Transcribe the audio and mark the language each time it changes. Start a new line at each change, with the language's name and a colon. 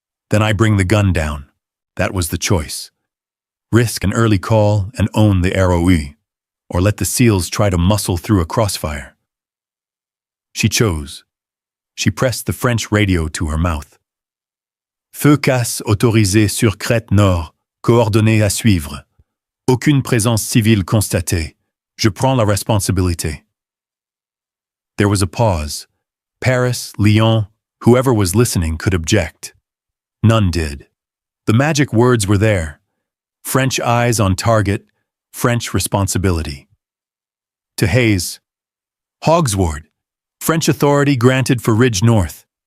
English: Then I bring the gun down. That was the choice. Risk an early call and own the ROE, or let the SEALs try to muscle through a crossfire. She chose. She pressed the French radio to her mouth.
French: "Feu casse autorisé sur crête nord, coordonnées à suivre. Aucune présence civile constatée. Je prends la responsabilité."
English: There was a pause. Paris, Lyon, whoever was listening could object. None did. The magic words were there. French eyes on target, French responsibility. To Hayes, "Hogsward. French authority granted for Ridge North.